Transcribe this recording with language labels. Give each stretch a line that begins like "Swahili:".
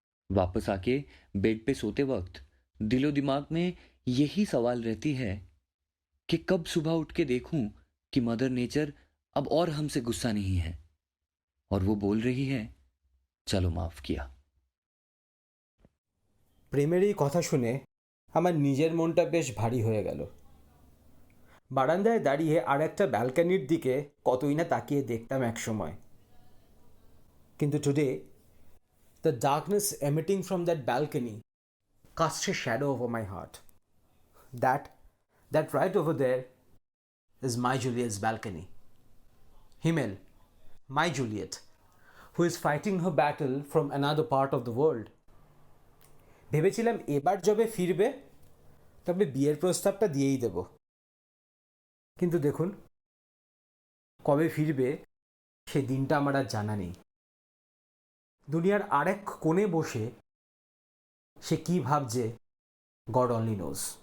Hindi: वापस आके बेड पे सोते वक्त दिलो दिमाग में यही सवाल रहती है कि कब सुबह उठ के देखूं कि मदर नेचर अब और हमसे गुस्सा नहीं है और वो बोल रही है चलो माफ किया।
Bangla: প্রেমের এই কথা শুনে আমার নিজের মনটা বেশ ভারী হয়ে গেল। বারান্দায় দাঁড়িয়ে আর একটা ব্যালকনির দিকে কতই না তাকিয়ে দেখতাম এক সময়, কিন্তু
English: Today the darkness emitting from that balcony casts a shadow over my heart. That right over there is my Juliet's balcony. Himmel, my Juliet, who is fighting her battle from another part of the world.
Bangla: ভেবেছিলাম এবার যবে ফিরবে তবে বিয়ের প্রস্তাবটা দিয়েই দেব, কিন্তু দেখুন কবে ফিরবে সে দিনটা আমার আর জানা নেই। দুনিয়ার আরেক কোণে বসে সে কি ভাবছে
English: God only knows.